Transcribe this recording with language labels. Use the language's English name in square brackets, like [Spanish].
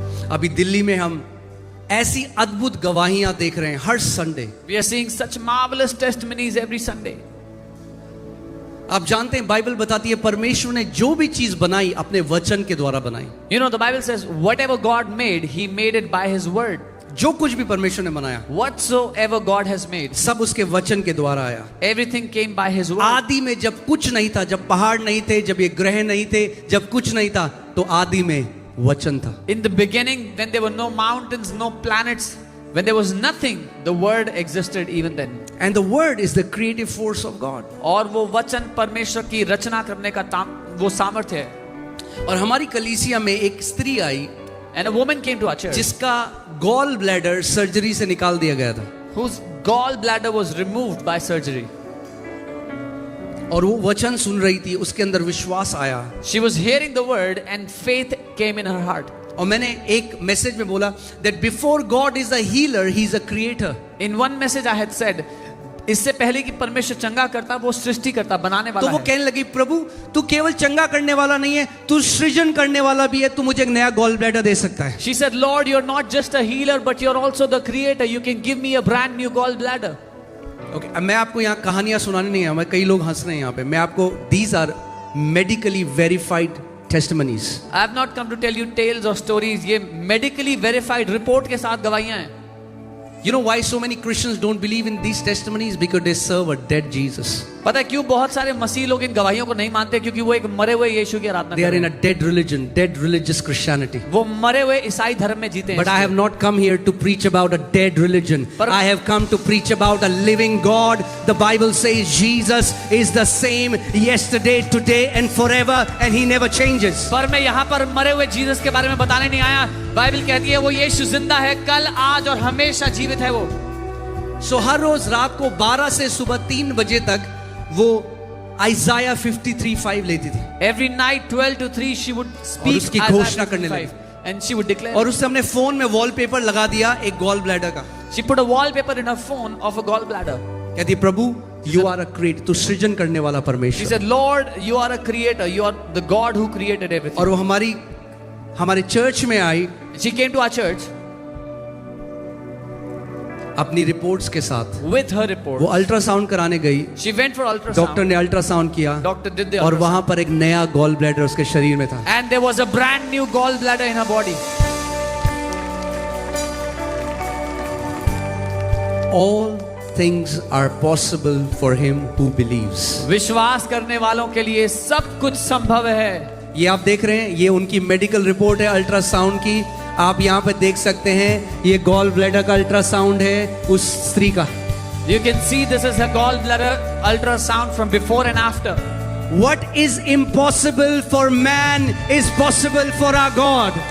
[Hindi] अभी दिल्ली में हम ऐसी अद्भुत गवाहियां देख रहे हैं हर Sunday. [English] We are seeing such marvelous testimonies every Sunday. [Hindi] आप जानते हैं बाइबल बताती है परमेश्वर ने जो भी चीज बनाई अपने वचन के द्वारा बनाई। [English] You know, the Bible says, whatever God made, He made it by His word. [Hindi] जो कुछ भी परमेश्वर ने बनाया [English] Whatsoever God has made, [Hindi] सब उसके वचन के द्वारा आया। [English] everything came by His word. [Hindi] आदि में जब कुछ नहीं था, जब पहाड़ नहीं थे, जब ये ग्रह नहीं थे, जब कुछ नहीं था, तो आदि में वचन था। [English] In the beginning, when there were no mountains, no planets, when there was nothing, the word existed even then. And the word is the creative force of God. [Hindi] और वो वचन परमेश्वर की रचना करने का वो सामर्थ्य है। और हमारी कलीसिया में एक स्त्री आई [English] And a woman came to our church [Hindi] जिसका गॉल ब्लैडर सर्जरी से निकाल दिया गया था, [English] whose gallbladder was removed by surgery. [Hindi] और वो वचन सुन रही थी, उसके अंदर विश्वास आया। [English] She was hearing the word and faith came in her heart. [Hindi] और मैंने एक मैसेज में बोला [English] that before God is a healer, he is a creator. In one message I had said, [Hindi] इससे पहले कि परमेश्वर चंगा करता, वो सृष्टि करता, बनाने तो वाला वो है। कहने लगी, प्रभु तू केवल चंगा करने वाला नहीं है, तू सृजन करने वाला भी है, तू मुझे एक नया गॉल ब्लैडर दे सकता है। [English] She said, Lord, you're not just a healer, but you're also the creator. You can give me a brand new gallbladder. [Hindi] Okay, अब मैं आपको यहाँ कहानियां सुनाने नहीं आया, कई लोग हंस रहे हैं यहाँ पे। मैं आपको [English] these are medically verified testimonies. I have not come to tell you tales or stories. [Hindi] ये [English] medically verified report [Hindi] के साथ गवाहियां हैं। [English] You know why so many Christians don't believe in these testimonies? Because they serve a dead Jesus. [Hindi] पता है क्यों बहुत सारे मसीह लोग इन गवाहियों को नहीं मानते? क्योंकि वो एक मरे हुए यीशु की आराधना [English] They are [Hindi] करते [English] in a [Hindi] हैं। [English] dead religion, dead religious Christianity. [Hindi] वो मरे हुए ईसाई धर्म में जीते हैं। [English] But I have not come here to preach about a dead religion. I have come to preach about a living God. The Bible says Jesus is the same yesterday, today and forever, and He never changes. [Hindi] पर मैं यहाँ पर मरे हुए Jesus के बारे में बताने नहीं आया। बाइबल कहती है वो यीशु जिंदा है, कल, आज और हमेशा जीवित है वो। [English] So [Hindi] हर रोज रात को 12 से सुबह 3 बजे तक वो Isaiah 53:5 लेती थी। [English] Every night 12 to 3 she would speak [Hindi] उसकी [English] Isaiah [Hindi] घोषणा करने [English] 55, and she would declare. [Hindi] और उससे हमने फोन में वॉलपेपर लगा दिया एक गॉल ब्लैडर का। [English] She put a wallpaper in her phone of a gallbladder. [Hindi] कहती प्रभु [English] you are a creator, [Hindi] तू सृजन करने वाला [English] She [Hindi] परमेश्वर। [English] said, Lord, you are a creator. You are the God who created everything. [Hindi] और वो हमारे चर्च में आई [English] She came to our church [Hindi] अपनी रिपोर्ट्स के साथ। [English] with her [Hindi] वो [English] report. [Hindi] अल्ट्रासाउंड कराने गई, [English] She went for ultrasound. [Hindi] Doctor ने अल्ट्रासाउंड किया [English] Doctor did the [Hindi] और [English] ultrasound. [Hindi] वहां पर एक नया गॉल ब्लैडर उसके शरीर में था। [English] And there was a brand new gallbladder in her body. All things are possible for him who believes. [Hindi] विश्वास करने वालों के लिए सब कुछ संभव है। ये आप देख रहे हैं, ये उनकी मेडिकल रिपोर्ट है अल्ट्रासाउंड की। आप यहाँ पे देख सकते हैं, ये गॉल ब्लैडर का अल्ट्रासाउंड है उस स्त्री का। [English] You can see this is her gallbladder ultrasound from before and after. What is impossible for man is possible for our God.